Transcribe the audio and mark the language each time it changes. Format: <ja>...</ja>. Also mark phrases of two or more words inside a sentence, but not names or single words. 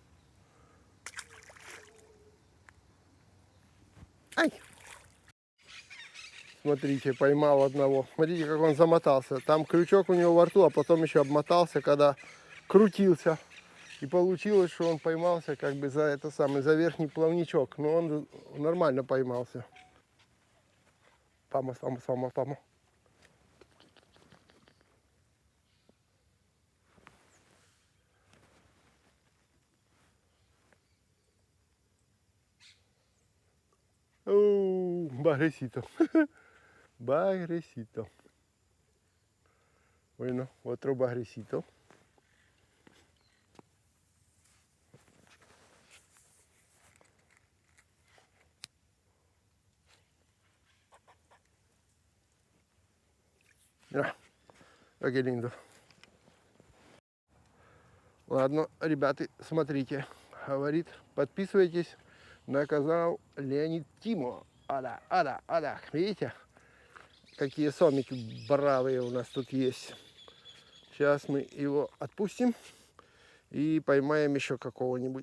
<ru>Ай! Смотрите, поймал одного. Смотрите, как он замотался. Там крючок у него во рту, а потом еще обмотался, когда крутился. И получилось, что он поймался как бы за это самое, за верхний плавничок. Но он нормально поймался.</ru> <es>Vamos, vamos, vamos, vamos. Bagrecito. Bagrecito. Bueno, otro bagrecito. Mira, qué lindo.</es> <ru>Ладно, ребята, смотрите. Говорит, подписывайтесь на канал Леонид Тимо. Ада. Видите, какие сомики бравые у нас тут есть. Сейчас мы его отпустим и поймаем еще какого-нибудь.</ru>